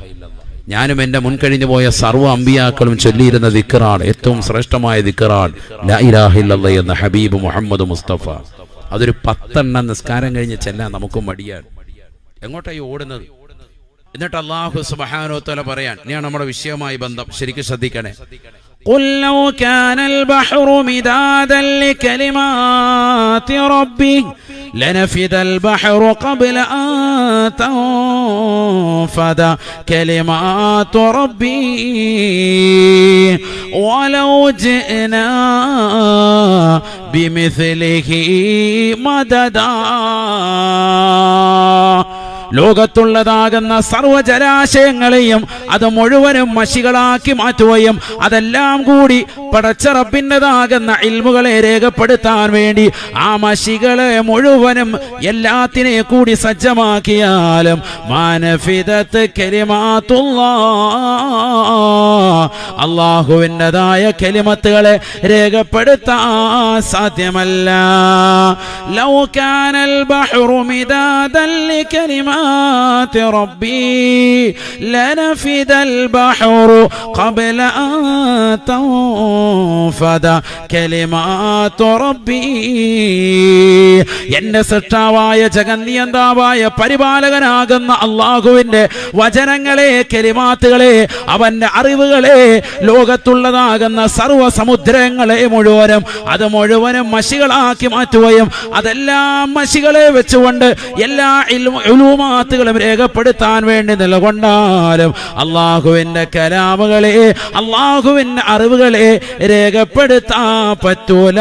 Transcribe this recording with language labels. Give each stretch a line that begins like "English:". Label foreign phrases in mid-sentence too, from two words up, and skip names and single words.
Malayalam: ഞാനും എന്റെ മുൻകഴിഞ്ഞു പോയ സർവ്വ അമ്പിയാക്കളും ചൊല്ലിയിരുന്ന ദിക്റാണ്, ഏറ്റവും ശ്രേഷ്ഠമായ ദിക്റാണ്
Arabic: لا إله إلا الله
Malayalam: എന്ന ഹബീബ് മുഹമ്മദ് മുസ്തഫ. അതൊരു 10 നിസ്കാരം കഴിഞ്ഞ് ചെല്ലാൻ നമുക്ക് മടിയാണ്. എങ്ങോട്ടായി ഓടുന്നത്? എന്നിട്ട്
Arabic: الله سبحانه وتعالى
Malayalam: പറയാൻ, ഇനിയാണ് നമ്മുടെ വിഷയവുമായി ബന്ധം, ശരിക്കും ശ്രദ്ധിക്കണേ.
Arabic: قل لو كان البحر مدادا لكلمات ربي لنفد البحر قبل أن تنفد كلمات ربي ولو جئنا بمثله مددا.
Malayalam: ലോകത്തുള്ളതാകുന്ന സർവ്വജലാശയങ്ങളെയും അത് മുഴുവനും മഷികളാക്കി മാറ്റുകയും അതെല്ലാം കൂടി പടച്ച റബ്ബിൻ്റെതാകുന്ന ഇൽമുകളെ രേഖപ്പെടുത്താൻ വേണ്ടി ആ മഷികളെ മുഴുവനും എല്ലാത്തിനെ കൂടി സജ്ജമാക്കിയാലും
Arabic: ما نفدت كلمات الله,
Malayalam: അല്ലാഹുവിൻ്റെതായ കലിമത്തുകളെ രേഖപ്പെടുത്താൻ സാധ്യമല്ല.
Arabic: لو كان البحر مدادا لكلمات ربي لنفد البحر قبل أن تنفد كلمات ربي.
Malayalam: എന്റെ സൃഷ്ടാവായ ജഗന്നിയന്താവായ പരിപാലകനാകുന്ന അള്ളാഹുവിന്റെ വചനങ്ങളെ, കലിമാത്തുകളെ, അവന്റെ അറിവുകളെ, ലോകത്തുള്ളതാകുന്ന സർവ്വ സമുദ്രങ്ങളെ മുഴുവനും അത് മുഴുവനും മഷികളാക്കി മാറ്റുകയും അതെല്ലാം മഷികളെ വെച്ചുകൊണ്ട് എല്ലാ ഉലൂമാത്തുകളും രേഖപ്പെടുത്താൻ വേണ്ടി നിലകൊണ്ടാലും അള്ളാഹുവിന്റെ കലാമുകളെ, അള്ളാഹുവിന്റെ അറിവുകളെ രേഖപ്പെടുത്താൻ പറ്റൂല.